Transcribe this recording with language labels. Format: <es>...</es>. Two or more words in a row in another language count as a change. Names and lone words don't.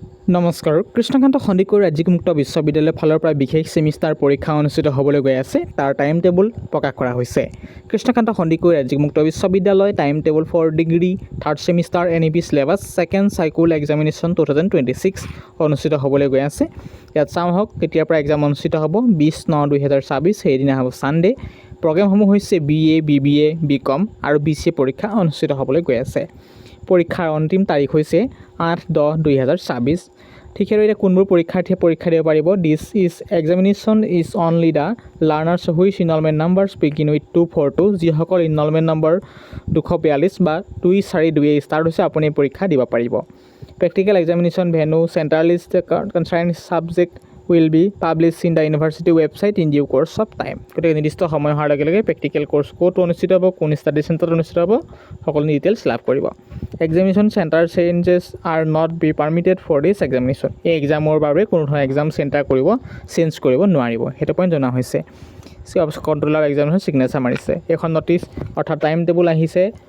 <as>নমস্কাৰ কৃষ্ণকান্ত সন্দিকৈ ৰাজ্যিক মুক্ত বিশ্ববিদ্যালয়ৰ ফালৰ পৰা বিশেষ সেমিষ্টাৰ পৰীক্ষা অনুষ্ঠিত হ'বলৈ গৈ আছে তাৰ</as> <en>time table</en> <as>প্ৰকাশ কৰা হৈছে কৃষ্ণকান্ত সন্দিকৈ ৰাজ্যিক মুক্ত বিশ্ববিদ্যালয়</as> <en>Time Table for Degree Third Semester NEP Syllabus Second Cycle Examination</en> <as>2026 অনুষ্ঠিত হ'বলৈ গৈ আছে ইয়াত চাওক কেতিয়াৰ পৰা এক্সাম অনুষ্ঠিত হ'ব 20/9/2026 সেইদিনা হ'ব সানডে প্ৰগ্ৰামসমূহ হৈছে বিএ বিবিএ বিকম আৰু বিসিএ পৰীক্ষা অনুষ্ঠিত হ'বলৈ গৈ আছে পৰীক্ষাৰ অন্তিম তাৰিখ হৈছে 8/10/2026 ঠিক আৰু এটা কোনবোৰ পৰীক্ষাৰ্থীয়ে পৰীক্ষা দিব</as> <en>পাৰিব This is examination is only the learners which enrolment numbers begin with 242</en> <as>যিসকল ইনৰলমেণ্ট নম্বৰ 242 বা 242 ষ্টাৰ্ট হৈছে আপুনি পৰীক্ষা দিব পাৰিব</as> <en>Practical Examination Venue Centre List Concerned Subject will be published in the university website in due course of time</en> <as>গতিকে নিৰ্দিষ্ট সময় হোৱাৰ লগে লগে</as> <en>practical course</en> <as>ক'ত অনুষ্ঠিত হ'ব কোন</as> <en>study centre</en> <as>অনুষ্ঠিত হ'ব সকলো ডিটেইলছ লাভ কৰিব</as> <en>Examination centre changes are not be permitted for this examination</en> <as>এই এক্সামৰ বাবে কোনো ধৰণৰ</as> <en>exam centre change</en> <as>কৰিব নোৱাৰিব সেইটো পইণ্ট জনা হৈছে</as> <en>Controller Examination signature</en> <as>মাৰিছে এখন নটিছ অৰ্থাৎ</as> <en>time table</en> <as>আহিছে</as>